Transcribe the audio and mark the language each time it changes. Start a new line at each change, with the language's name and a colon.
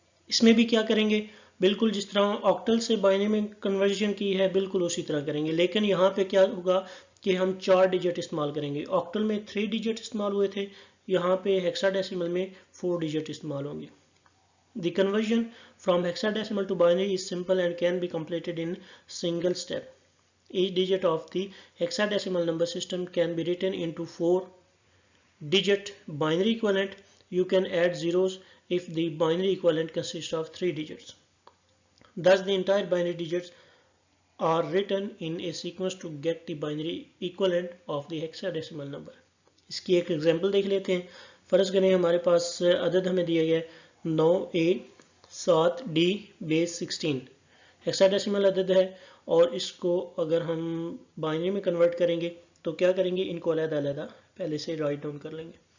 Urdu: اس میں بھی کیا کریں گے، بالکل جس طرح آکٹل سے بائنری میں کنورژن کی ہے بالکل اسی طرح کریں گے، لیکن یہاں پہ کیا ہوگا کہ ہم 4 ڈیجٹ استعمال کریں گے. آکٹل میں 3 ڈیجٹ استعمال ہوئے تھے، یہاں پہ ہیکسا ڈیسیمل میں 4 ڈیجٹ استعمال ہوں گے.
English: The conversion from hexadecimal to binary is simple and can be completed in single step. Each digit of the hexadecimal number system can be written into 4-digit binary equivalent. You can add zeros if the binary equivalent consists of 3 digits. Thus, the entire binary digits are written in a sequence to get the binary equivalent of the hexadecimal number.
Urdu: اس کی ایک example دیکھ لیتے ہیں. فرض کریں ہمارے پاس عدد ہمیں دیا گیا ہے 9A 7D بیس 16 ہیکسا ڈیسیمل عدد ہے، اور اس کو اگر ہم بائنری میں کنورٹ کریں گے تو کیا کریں گے، ان کو علیحدہ علیحدہ پہلے سے رائٹ ڈاؤن کر لیں گے.